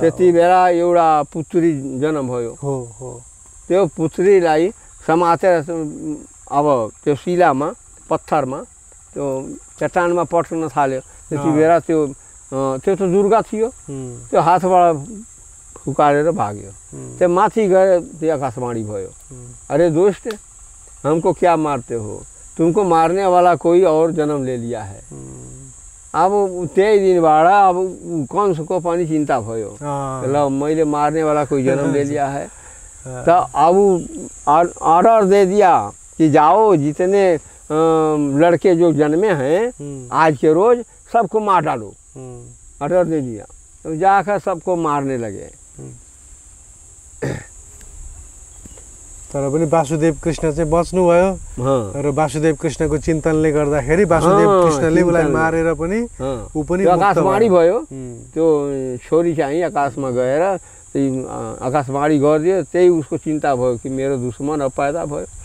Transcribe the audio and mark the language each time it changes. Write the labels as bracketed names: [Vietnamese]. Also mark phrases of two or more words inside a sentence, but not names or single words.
[Nepali] त्यति बेला एउटा पुत्री जन्म भयो। त्यो पुत्रीलाई समातेर अब त्यो शिलामा, पत्थरमा, त्यो चट्टानमा पट्न थाल्यो। त्यति बेला त्यो त दुर्गा थियो, त्यो हातबाट फुकारेर भाग्यो। त्यो माथि गएर त्यो आकाशवाणी भयो, [Hindi] अरे दोस्त, हमको क्या मारते हो, तुमको मारने वाला कोई और जन्म ले लिया है। [Nepali] अब त्यही दिनबाट अब कंसको पनि चिन्ता भयो, ल मैले [Hindi] मारने वाला कोई जन्म ले लिया है। तो अब ऑर्डर दे दिया कि जाओ जितने लड़के जो जन्मे हैं आज के रोज सबको मार डालो, ऑर्डर दे दिया। तो जाकर सबको मारने लगे। [Nepali] तर पनि वासुदेव कृष्ण चाहिँ बच्नुभयो र वासुदेव कृष्णको चिन्तनले गर्दाखेरि वासुदेव कृष्णले उसलाई मारेर पनि ऊ पनि आकाशवाणी भयो। त्यो छोरी चाहिँ आकाशमा गएर आकाशवाणी गरिदियो, त्यही उसको चिन्ता भयो कि मेरो दुश्मन अब पैदा भयो।